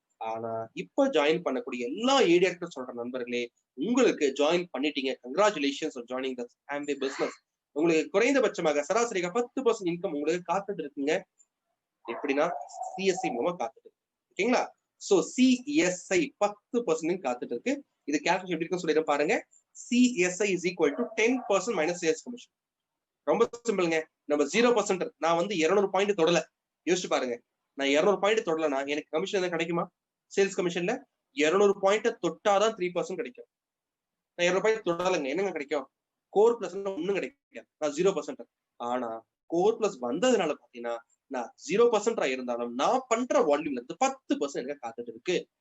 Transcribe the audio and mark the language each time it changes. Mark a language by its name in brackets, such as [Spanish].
[Tamil] ஆனா இப்ப ஜாயின் பண்ணக்கூடிய எல்லா ஏடியாக்டர் சொல்ற நண்பர்களே, உங்களுக்கு ஜாயின் பண்ணிட்டீங்க, [English] Congratulations for joining the Amway business. [Tamil] உங்களுக்கு குறைந்தபட்சமாக சராசரியாக 10% இன்கம் உங்களுக்கு காத்துட்டு இருக்குங்க. எப்படின்னா CSI மூலமா காத்துட்டு இருக்கு. ஓகேங்களா? சோ CSI 10% காத்துட்டு இருக்கு. இது கால்குலேஷன் எப்படி இருக்குன்னு சொல்லிடுறேன் பாருங்க. [English] CSI is equal to 10% minus sales commission. [Tamil] ரொம்ப சிம்பிள்ங்க. நம்ம 0%, நான் வந்து 200 பாயிண்ட் தொடல. யோசிச்சு பாருங்க, நான் 200 பாயிண்ட் தொடலனா எனக்கு கமிஷன் என்ன கிடைக்குமா? சேல்ஸ் கமிஷன்ல 200 பாயிண்ட் தொட்டாதான் 3% கிடைக்கும். நான் 200 பாயிண்ட் தொடலங்க, என்னங்க கிடைக்கும்? கோர் பிளஸ் ஒன்னும் கிடைக்காது. நான் 0%. ஆனா கோர் பிளஸ் வந்ததுனால பாத்தீங்கன்னா நான் 0% இருந்தாலும் நான் பண்ற வால்யூம்ல இருந்து 10% எனக்கு காத்துட்டு இருக்கு.